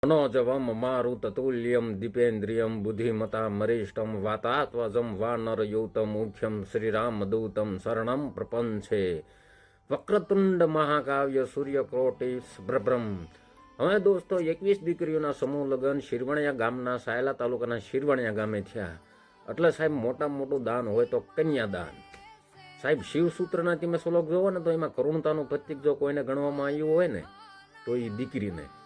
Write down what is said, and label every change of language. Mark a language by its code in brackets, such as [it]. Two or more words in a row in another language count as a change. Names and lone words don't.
[sa] मनोजवम मारुततुल्यम दीपेन्द्रियम बुद्धिमता मरिष्टम वातात्वजम वानरयूतम मुख्यम श्रीरामदूतम शरणम प्रपंचे वक्रतुंड महाकाव्य सूर्यकोटि प्रभ्रम. [gu] હવે દોસ્તો 21 દીકરીઓના સમૂહ લગ્ન શિરવણિયા ગામના સાયલા તાલુકાના શિરવણિયા ગામે થયા. એટલે સાહેબ મોટામાં મોટું દાન હોય તો કન્યાદાન. સાહેબ શિવસૂત્રના તમે શ્લોક જોવો ને તો એમાં કરુણતાનું પ્રતીક જો કોઈને ગણવામાં આવ્યું હોય ને તો એ દીકરીને.